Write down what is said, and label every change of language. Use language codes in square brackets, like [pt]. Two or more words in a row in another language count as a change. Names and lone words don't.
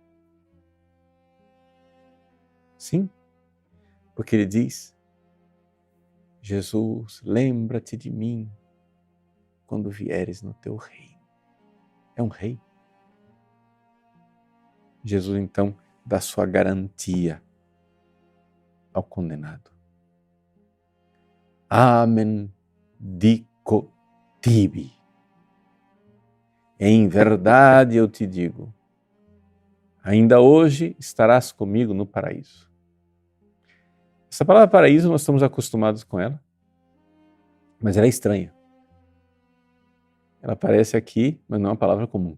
[pt] Sim, porque ele diz, Jesus, lembra-te de mim quando vieres no teu reino. É um rei. Jesus, então, dá sua garantia ao condenado. [la] Amen dico tibi. [pt] Em verdade eu te digo, ainda hoje estarás comigo no paraíso. Essa palavra paraíso, nós estamos acostumados com ela, mas ela é estranha. Ela aparece aqui, mas não é uma palavra comum.